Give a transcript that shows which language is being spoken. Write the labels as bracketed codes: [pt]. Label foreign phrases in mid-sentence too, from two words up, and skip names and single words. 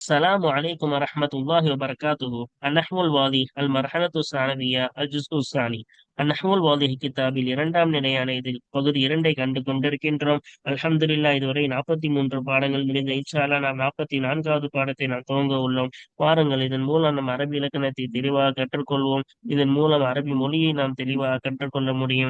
[ar] السلام عليكم ورحمة الله وبركاته. النحو الواضح المرحلة الثانوية الجزء الثاني. [ta] النحو الواضح கிதாபில் இரண்டாம் நிலையான இதில் பகுதி இரண்டை கண்டு கொண்டிருக்கின்றோம். அல்ஹம்துலில்லாஹ், இதுவரை 43 பாடங்கள் முடிந்த. [ar] إن شاء الله [ta] நாம் 44வது பாடத்தை நாம் துவங்க உள்ளோம். வாருங்கள், இதன் மூலம் நம் அரபி இலக்கணத்தை தெளிவாக கற்றுக்கொள்வோம். இதன் மூலம் அரபி மொழியை நாம் தெளிவாக கற்றுக்கொள்ள முடியும்.